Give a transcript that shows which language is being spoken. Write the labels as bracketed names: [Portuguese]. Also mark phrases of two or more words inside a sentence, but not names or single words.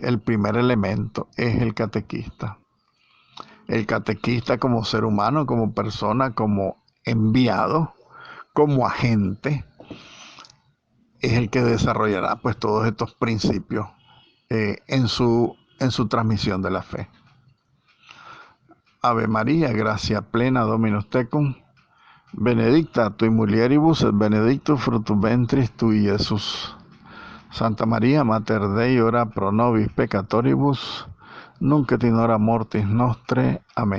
[Spanish] El primer elemento es el catequista. El catequista como ser humano, como persona, como enviado, como agente, es el que desarrollará pues todos estos principios en su transmisión de la fe. [Latin] Ave María, [Spanish] gracia plena, [Latin] Dominus tecum, benedicta tui mulieribus et benedictus fructus ventris tui, Jesús. Santa María, Mater Dei, ora pro nobis peccatoribus, nunc et in hora mortis nostre.